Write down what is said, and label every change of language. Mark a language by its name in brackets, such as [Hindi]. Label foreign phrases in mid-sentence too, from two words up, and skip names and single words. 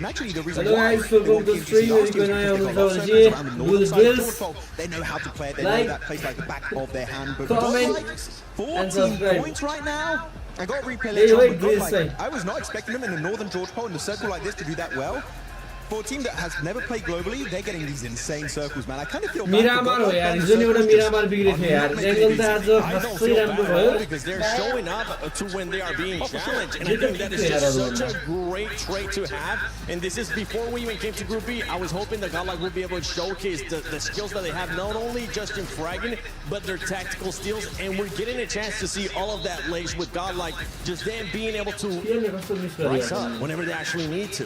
[English] Actually, the reason why they know how to play it. They know that plays like the back of their hand. But 14 points right now. I got to replay later. I was not expecting them in the Northern George Pole in a circle like this to do that well. For a team that has never played globally, they're getting these insane circles, man. I kind of feel bad. [Nepali] Miramar ho yaar, hizo ni euta Miramar bigre थियो यार. Angle त आज खस्सै राम्रो भयो [English] because they're showing up to when they are being challenged, and I think that is just such a great trait to have. And this is before we even came to Group B. I was hoping that Godlike would be able to showcase the skills that they have, not only just in fragging, but their tactical skills. And we're getting a chance to see all of that laced with Godlike, just them being able to rise up whenever they actually need to.